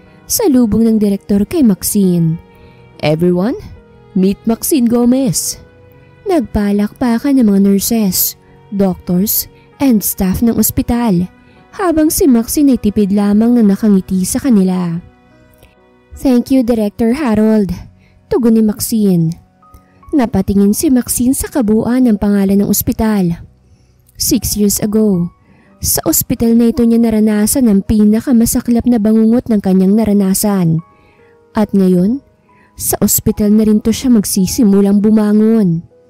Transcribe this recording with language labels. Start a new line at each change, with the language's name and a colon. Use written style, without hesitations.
Filipino: Salubong ng direktor kay Maxine.
English: Everyone, meet Maxine Gomez.
Filipino: Nagpalakpakan ng mga nurses, doctors, and staff ng ospital habang si Maxine ay tipid lamang na nakangiti sa kanila.
English: Thank you, Director Harold.
Filipino: Tugon ni Maxine. Napatingin si Maxine sa kabuuan ng pangalan ng ospital.
English: 6 years ago,
Filipino: sa ospital na ito niya naranasan ang pinakamasaklap na bangungot ng kanyang naranasan. At ngayon, sa ospital na rin to siya magsisimulang bumangon.